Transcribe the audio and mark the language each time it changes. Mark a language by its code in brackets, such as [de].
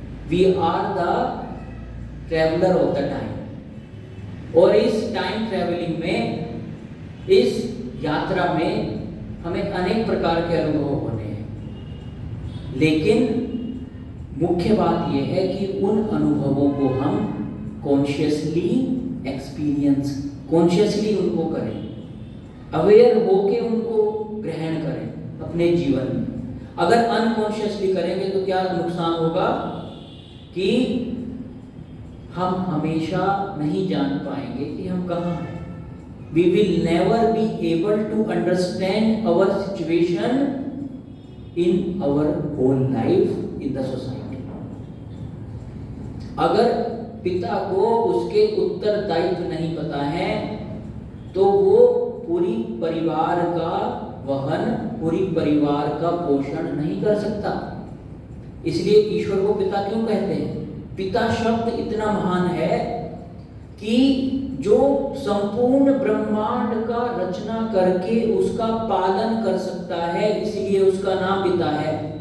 [en] we are the traveller of the time, [hi] और इस time travelling में, इस यात्रा में हमें अनेक प्रकार के अनुभव होने हैं, लेकिन मुख्य बात यह है कि उन अनुभवों को हम कॉन्शियसली एक्सपीरियंस, कॉन्शियसली उनको करें, अवेयर होके उनको ग्रहण करें अपने जीवन में। अगर अनकॉन्शियसली करेंगे तो क्या नुकसान होगा कि हम हमेशा नहीं जान पाएंगे कि हम कहाँ हैं। [en] We will never be able to understand our situation in our whole life in the society. [hi] अगर पिता को उसके उत्तरदायित्व नहीं पता है, तो वो पूरी परिवार का वहन, पूरी परिवार का पोषण नहीं कर सकता। इसलिए ईश्वर को पिता क्यों कहते हैं? पिता शब्द इतना महान है कि जो संपूर्ण ब्रह्मांड का रचना करके उसका पालन कर सकता है, इसलिए उसका नाम पिता है।